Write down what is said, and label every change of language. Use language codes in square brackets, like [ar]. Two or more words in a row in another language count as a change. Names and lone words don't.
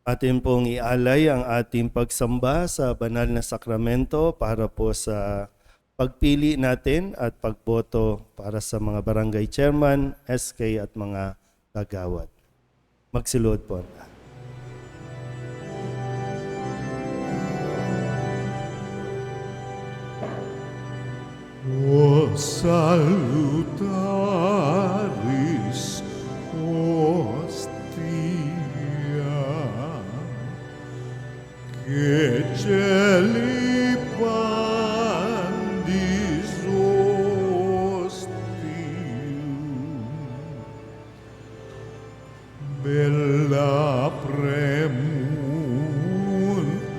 [tl] Atin pong ialay ang ating pagsamba sa banal na sakramento para po sa pagpili natin at pagboto para sa mga barangay chairman, SK at mga kagawad. Magsiluhod po ang lahat. [la] O salutaris hostia, que celi pandis ostium, bella premunt